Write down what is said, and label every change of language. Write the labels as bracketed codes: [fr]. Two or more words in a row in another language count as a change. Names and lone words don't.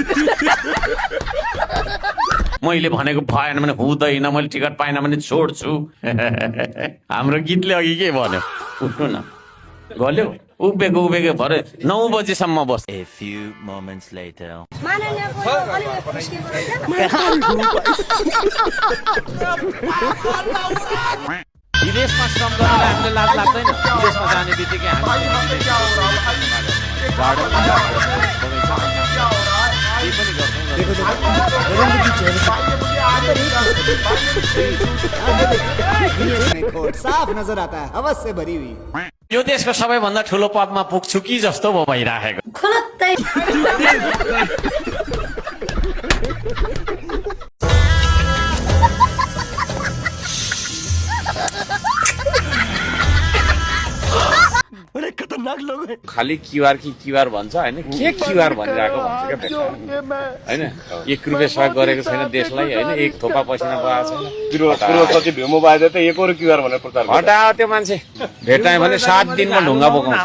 [ne] मैले भनेको भएन भने हुँदैन मैले टिकट पाएन भने छोड्छु हाम्रो गीतले अघि के भन्यो उठ्नु न गल्यो उभिएको भरे 9 बजेसम्म बस् विदेशमा श्रम गर्नलाई हामीले लाज लाग्दैन विदेशमा जाने बित्तिकै [hi] साफ नजर आता है हवस से भरी हुई [ne] यो देशको सबैभन्दा ठुलो पदमा पुग्छु कि जस्तो भयो भइराखेको खाली क्युआर कि क्युआर भन्छ होइन के क्युआर भनिरहेको भन्छ क्या होइन 1 रुपियाँ सहयोग गरेको छैन देशलाई होइन एक थोपा पसिना पाएको छैन हटाओ त्यो मान्छे भेटायो भने 7 दिनमा ढुङ्गा बोकाउँछ